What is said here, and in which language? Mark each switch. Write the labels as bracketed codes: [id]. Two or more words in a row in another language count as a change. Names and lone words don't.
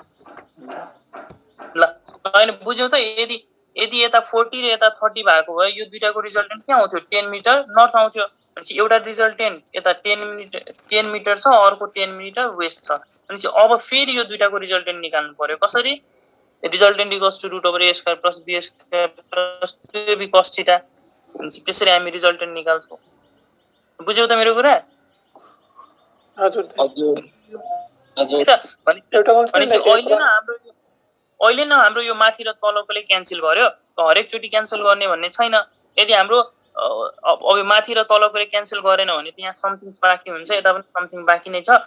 [ne] ल अहिले बुझ्यौ त? यदि यता 40 र यता 30 भएको भए यो दुईटाको रिजल्टेन्ट के आउँथ्यो? 10 मिटर नर्थ आउँथ्यो। भनेपछि एउटा रिजल्टेन्ट यता 10 मिटर छ, अर्को 10 मिटर वेस्ट छ। भनेपछि अब फेरि यो दुईटाको रिजल्टेन्ट निकाल्नु पर्यो। [en] कसरी? resultant equals to root over a square plus b square plus 2ab cos theta. [ne] भनेपछि त्यसरी हामी रिजल्टेन्ट निकाल्छौँ। बुझ्यौ त मेरो कुरा? हजुर भनेपछि अहिले न हाम्रो यो माथि र तलकोले क्यान्सल गर्यो, हरेकचोटि क्यान्सल गर्ने भन्ने छैन। यदि हाम्रो अब माथि र तलकोले क्यान्सल गरेन भने त्यहाँ समथिङ्स बाँकी हुन्छ, यता पनि समथिङ बाँकी नै छ।